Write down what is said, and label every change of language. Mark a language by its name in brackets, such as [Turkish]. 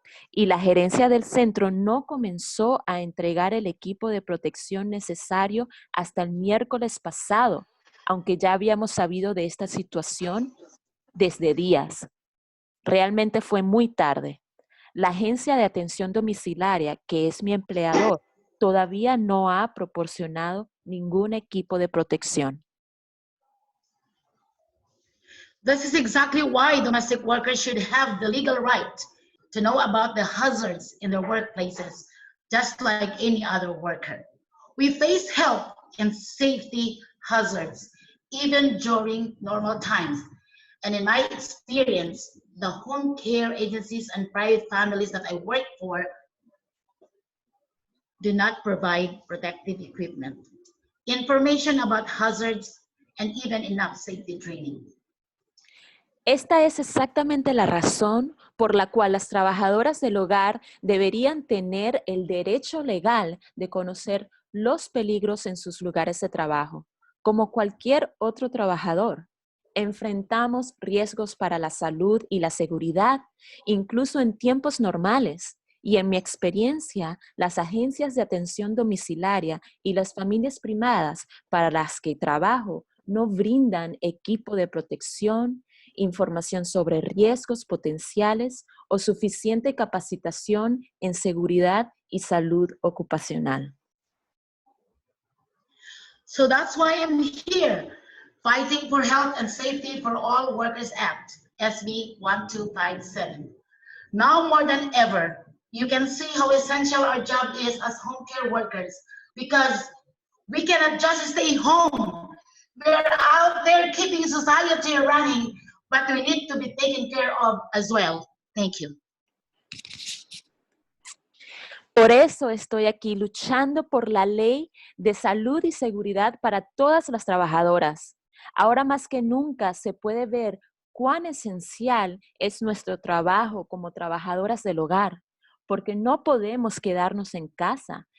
[Spanish] Y la gerencia del centro no comenzó a entregar el equipo de protección necesario hasta el miércoles pasado, aunque ya habíamos sabido de esta situación desde días. Realmente fue muy tarde. La agencia de atención domiciliaria, que es mi empleador, todavía no ha proporcionado ningún equipo de protección. [English] This is exactly why domestic workers should have the legal right to know about the hazards in their workplaces, just like any other worker. We face health and safety hazards, even during normal times. And in my experience, the home care agencies and private families that I work for do not provide protective equipment, information about hazards, and even enough safety training. [Spanish] Esta es exactamente la razón por la cual las trabajadoras del hogar deberían tener el derecho legal de conocer los peligros en sus lugares de trabajo, como cualquier otro trabajador. Enfrentamos riesgos para la salud y la seguridad, incluso en tiempos normales. Y en mi experiencia, las agencias de atención domiciliaria y las familias privadas para las que trabajo no brindan equipo de protección, información sobre riesgos potenciales o suficiente capacitación en seguridad y salud ocupacional. [English] So that's why I'm here, fighting for Health and Safety for All Workers Act, SB1257. Now more than ever, you can see how essential our job is as home care workers, because we cannot just stay home. We're out there keeping society running, but we need to be taken care of as well. Thank you. [Spanish] Por eso estoy aquí luchando por la ley de salud y seguridad para todas las trabajadoras. Ahora más que nunca se puede ver cuán esencial es nuestro trabajo como trabajadoras del hogar, porque no podemos quedarnos en casa.